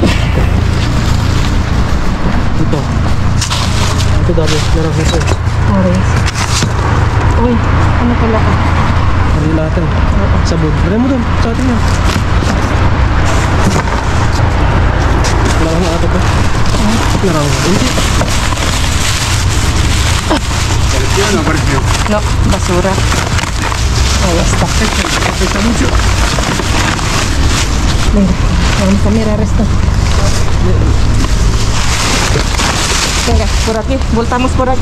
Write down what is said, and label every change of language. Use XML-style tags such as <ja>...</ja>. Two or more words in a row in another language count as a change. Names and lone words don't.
<tl>Ito. Ito dami. Meron ito. Orange. Uy, ano pala ka? natin. Sabon. Dali mo doon. Sa atin yan. Larang na ata to. Larang na. Hindi.</tl> <es>¿Apareció o no apareció? No, basura. Ahí está. ¿Pesa mucho? Venga, vamos a mirar esto. Venga, por aquí, voltamos por aquí.</es>